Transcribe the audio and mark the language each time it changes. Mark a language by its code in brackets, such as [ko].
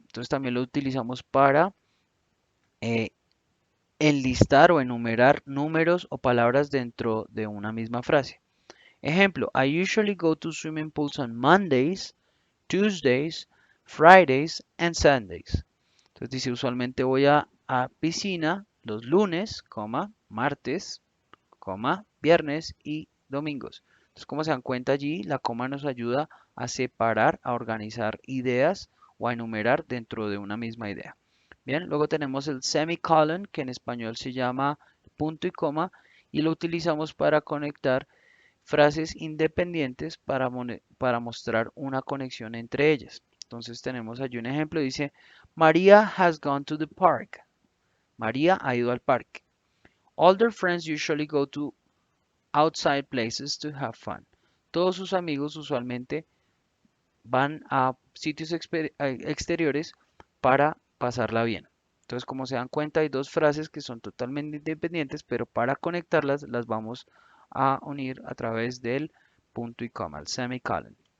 [es] Entonces también lo utilizamos para eh, enlistar o enumerar números o palabras dentro de una misma frase. Ejemplo, [en] I usually go to swimming pools on Mondays, Tuesdays, Fridays and Sundays. [es] Entonces dice, usualmente voy a piscina los lunes, coma, martes, coma, viernes y domingos. Entonces, como se dan cuenta allí, la coma nos ayuda a separar, a organizar ideas o a enumerar dentro de una misma idea. Bien, luego tenemos el semicolon, que en español se llama punto y coma, y lo utilizamos para conectar frases independientes para mostrar una conexión entre ellas. Entonces tenemos allí un ejemplo, dice, [en] Maria has gone to the park. [es] María ha ido al parque. [en] All their friends usually go to outside places to have fun. [es] Todos sus amigos usualmente van a sitios exteriores para pasarla bien. Entonces, como se dan cuenta, hay dos frases que son totalmente independientes, pero para conectarlas las vamos a unir a través del punto y coma, el semicolon.